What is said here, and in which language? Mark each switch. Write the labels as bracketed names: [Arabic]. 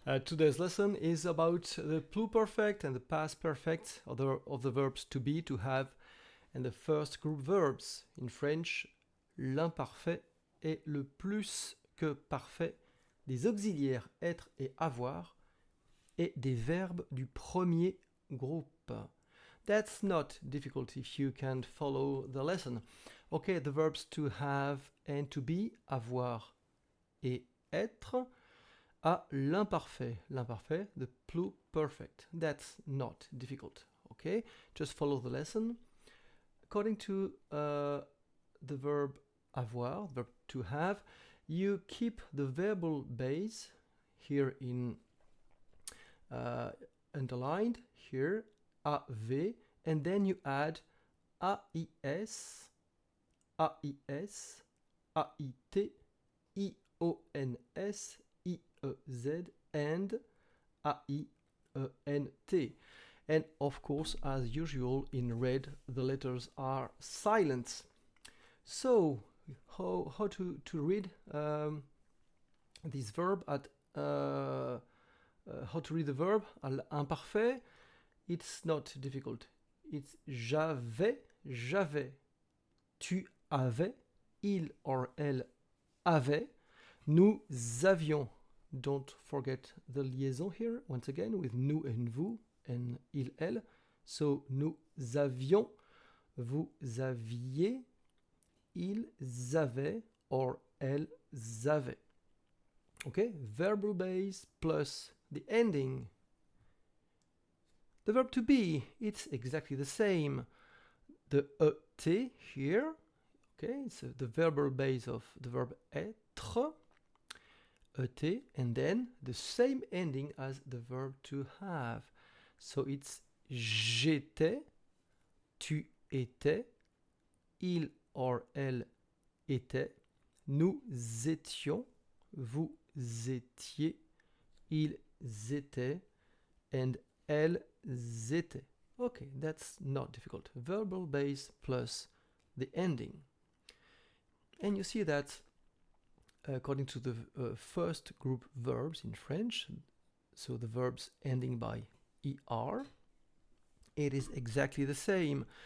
[English] Today's lesson is about the pluperfect and the past perfect of the verbs to be, to have, and the first group verbs. In French, [French] l'imparfait est le plus que parfait des auxiliaires être et avoir et des verbes du premier groupe. [English] That's not difficult if you can follow the lesson. Okay, the verbs to have and to be, [French] avoir et être, à l'imparfait. [English] L'imparfait, the pluperfect. That's not difficult. Okay, just follow the lesson. According to the verb avoir, verb to have, you keep the verbal base here in underlined here, AV, and then you add AIS, AIS, AIT, IONS, IEZ, and AIENT. And of course, as usual, in red, the letters are silent. So, how to read this verb at how to read the verb à l'imparfait? It's not difficult. [French] It's j'avais, j'avais, tu avais, il or elle avait, nous avions. [English] Don't forget the liaison here, once again, with nous and vous and il, elle. [French] So, nous avions, vous aviez, ils avaient, or elles avaient. [English] Okay, verbal base plus the ending. The verb to be, it's exactly the same. The ET here, okay, it's the verbal base of the verb être, ET, and then the same ending as the verb to have. So it's [French] j'étais, tu étais, il or elle était, nous étions, vous étiez, ils étaient, and elles étaient. [English] Okay, that's not difficult. Verbal base plus the ending. And you see that according to the first group verbs in French, so the verbs ending by er, it is exactly the same.